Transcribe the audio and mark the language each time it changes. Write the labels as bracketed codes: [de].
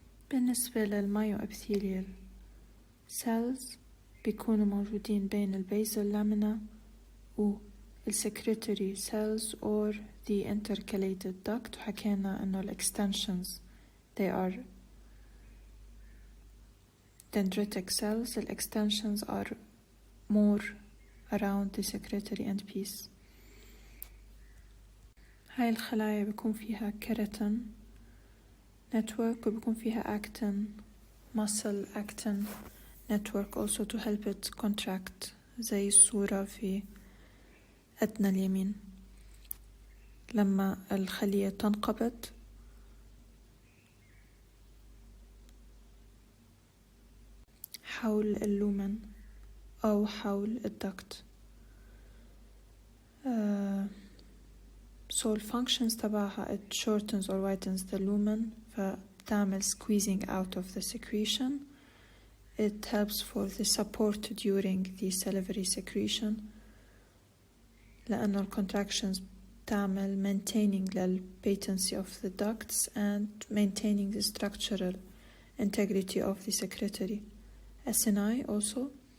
[ar] بالنسبة للمايوابيثيليال cells بيكونوا موجودين بين البيزل لامينا والسكريتري [en] cells or the intercalated duct. [ar] وحكينا انه [en] extensions they are dendritic cells. extensions are more around the secretory end piece. [ar] هاي الخلايا بيكون فيها keratin network وبيكون فيها [en] actin muscle actin network also to help it contract [ar] زي الصورة في أدنى اليمين. لما الخلية تنقبض حول اللومن أو حول الدكت. [en] So functions [ar] تبعها [en] it shortens or widens the lumen [ar] فبتعمل [en] squeezing out of the secretion. it helps for the support during the salivary secretion [ar] لأنه [en] contractions [ar] تعمل [en] maintaining the patency of the ducts and maintaining the structural integrity of the secretory acini also.